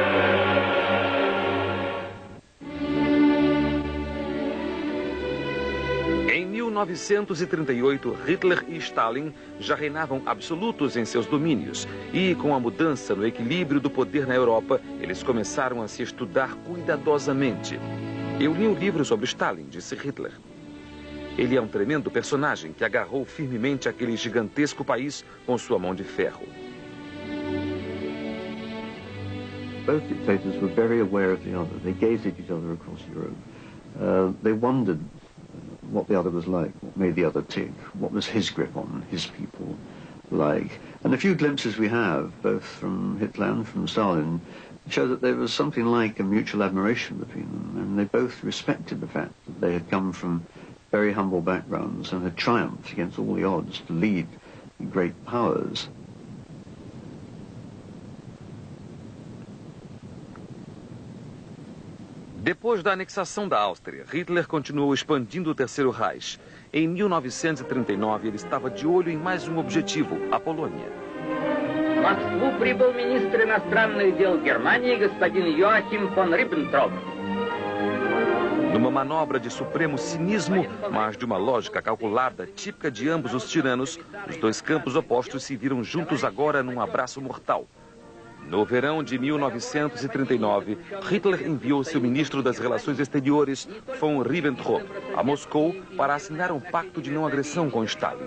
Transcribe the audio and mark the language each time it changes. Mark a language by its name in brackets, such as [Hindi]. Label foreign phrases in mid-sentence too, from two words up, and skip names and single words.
[Portuguese] Em 1938, Hitler e Stalin já reinavam absolutos em seus domínios. E com a mudança no equilíbrio do poder na Europa, eles começaram a se estudar cuidadosamente. Eu li um livro sobre Stalin, disse Hitler. Ele é um tremendo personagem que agarrou firmemente aquele gigantesco país com sua mão de ferro. [English] Both dictators were very aware of the other. They gazed at each other across Europe. They wondered what the other was like, what made the other tick, what was his grip on his people like. And the few glimpses we have, both from Hitler and from Stalin, show that there was something like a mutual admiration between them, and they both respected the fact that they had come from very humble backgrounds and had triumphed against all the odds to lead great powers. [Portuguese] Depois da anexação da Áustria, Hitler continuou expandindo o Terceiro Reich. Em 1939, ele estava de olho em mais um objetivo, a Polônia. [Russian] В Москву прибыл министр иностранных дел Германии господин Joachim von Ribbentrop. [Portuguese] Numa manobra de supremo cinismo, mas de uma lógica calculada, típica de ambos os tiranos, os dois campos opostos se viram juntos agora num abraço mortal. No verão de 1939, Hitler enviou seu ministro das Relações Exteriores, von Ribbentrop, a Moscou para assinar um pacto de não agressão com Stalin.